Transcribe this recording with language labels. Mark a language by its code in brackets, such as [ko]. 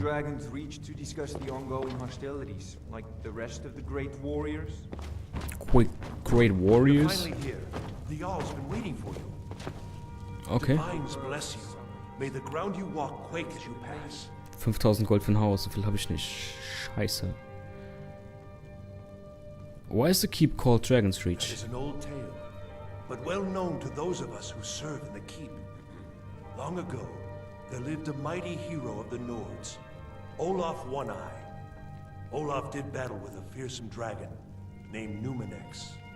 [en] Dragons reach to discuss the ongoing hostilities, like the rest of the great warriors. Great Warriors? You're finally here. The Jarl's been waiting for you. Okay. Divines bless you. May the ground you walk quake as you pass. [de] 5000 Gold für ein Haus, so viel habe ich nicht. Scheiße. [en] Why is the keep called Dragon's That Reach? is an old tale, but well known to those of us who serve in the keep. Long ago, there lived a mighty hero of the Nords, Olaf One-Eye. Olaf did battle with a fearsome dragon named Numenex.